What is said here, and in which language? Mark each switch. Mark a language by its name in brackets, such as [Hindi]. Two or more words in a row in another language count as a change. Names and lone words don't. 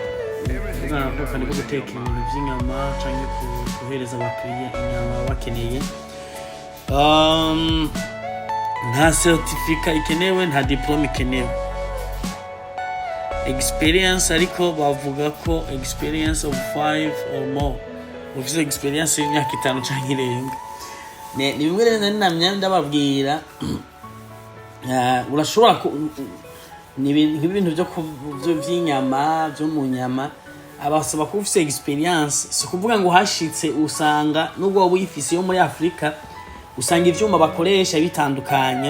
[Rundi] Nako kandi ko guteka ibintu by'inyama cyangwa kuhereza abakiriya inyama bakeneye. Nta certificate ikenewe, nta diplome ikenewe. Experience ariko bavuga ko [English] experience of 5 or more. [Rundi] Ufise experience y'imyaka 5 cyangwa irenga. Ni bimwe rero namye ndababwira. Urashobora n'ibintu byo by'inyama byo mu nyama abasaba ko ufise experience. Si kuvuga ngo hashitse usanga nubwo waba uyifise yo muri Afrika usanga ivyuma bakoresha bitandukanye.